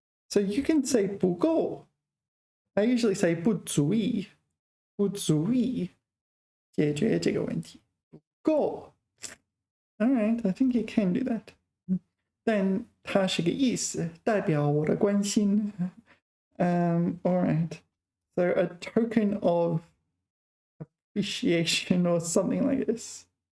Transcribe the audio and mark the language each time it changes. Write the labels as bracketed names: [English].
[English] So you can say 不够。 I usually say [Chinese] 不足以解决这个问题。不够。 [English] All right, I think you can do that. [Chinese] 但它是个意思，代表我的关心。 [English] All right. So a token of appreciation or something like this.